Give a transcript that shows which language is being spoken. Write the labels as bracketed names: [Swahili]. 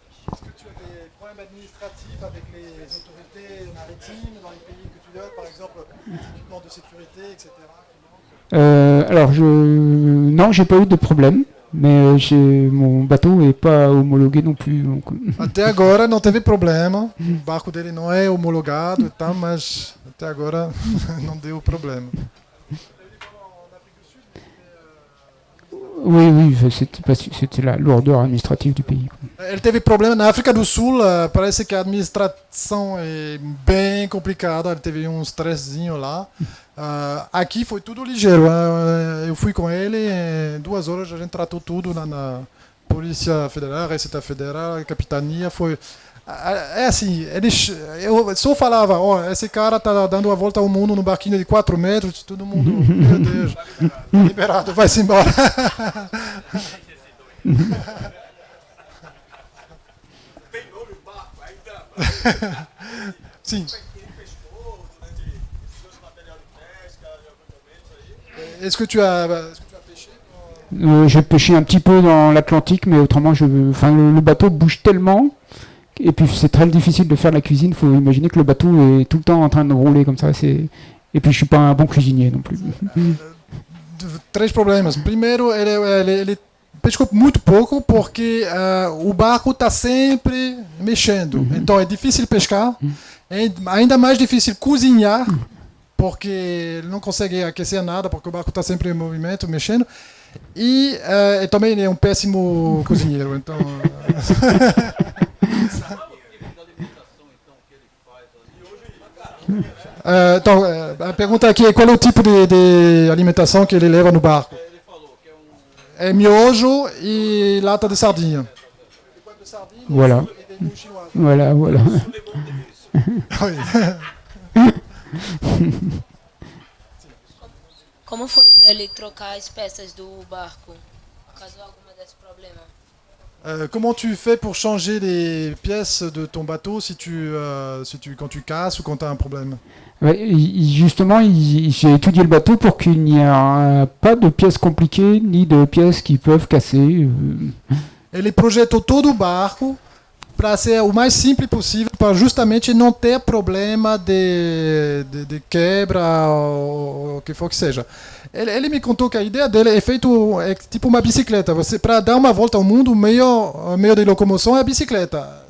[French] Est-ce que tu as des problèmes administratifs avec les autorités maritimes dans les pays que tu donnes, par exemple les équipements de sécurité, etc. Alors, non, j'ai pas eu de problème. Mais mon bateau n'est pas homologué non plus. Donc... [Portuguese] Até agora não teve problema. O barco dele não é homologado e tal, mas até agora não deu problema. [French] Oui, c'était la lourdeur administrative du pays. [Portuguese] Ele teve problema na África do Sul. Parece que a administração é bem complicada. Ele teve um stressinho lá. Aqui foi tudo ligeiro. Eu fui com ele, em 2 horas a gente tratou tudo na Polícia Federal, Receita Federal, Capitania. É assim, eu só falava, ó, esse cara tá dando a volta ao mundo no barquinho de 4 metros, todo mundo, meu Deus, liberado, vai-se embora. Tem nome o barco ainda? Sim. Ele pescou durante esses dois material de pesca, de alguns momentos aí? [French] Est-ce que tu as pêché? J'ai pêché un petit peu dans l'Atlantique, mais autrement, le bateau bouge tellement. Et puis c'est très difficile de faire la cuisine. Il faut imaginer que le bateau est tout le temps en train de rouler comme ça. Et puis je suis pas un bon cuisinier non plus. [Portuguese] 3 problemas. Primeiro, ele pescou muito pouco porque o barco está sempre mexendo. Então é difícil pescar. É ainda mais difícil cozinhar porque ele não consegue aquecer nada porque o barco está sempre em movimento, mexendo. E também ele é um péssimo cozinheiro. Então então, a pergunta aqui é qual é o tipo de alimentação que ele leva no barco? É miojo e lata de sardinha. [French] Voilà. Voilà, voilà. [Portuguese] Como foi para ele trocar as peças do barco? Causou alguma desse problema? [French] Comment tu fais pour changer les pièces de ton bateau quand tu casses ou quand tu as un problème? Ouais, justement, j'ai étudié le bateau pour qu'il n'y ait pas de pièces compliquées ni de pièces qui peuvent casser. [Portuguese] Ele projetou todo o barco para ser o mais simples possível, para justamente não ter problema de quebra ou o que for que seja. Ele me contou que a ideia dele é tipo uma bicicleta. Para dar uma volta ao mundo, o meio de locomoção é a bicicleta.